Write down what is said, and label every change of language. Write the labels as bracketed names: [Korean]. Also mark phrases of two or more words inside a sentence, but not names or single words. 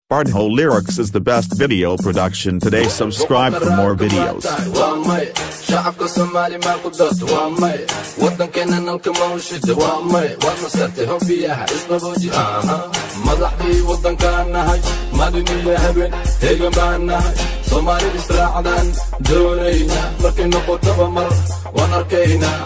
[English] Bardho Lyrics is the best video production today. Subscribe for more videos. [Somali] Waa may, shacabka Soomaali ma ku darto, waa may. Waddankeena nalka ma u shida, waa may. Waad ma sartay hobbiyaha, isqabooji, aha. Madaxdii waddankaan nahay, maalin iyo habeen, heegan baan nahay. Soomaali israacdaan doonaynaa, markay noqotaba mar, waan arkaynaa.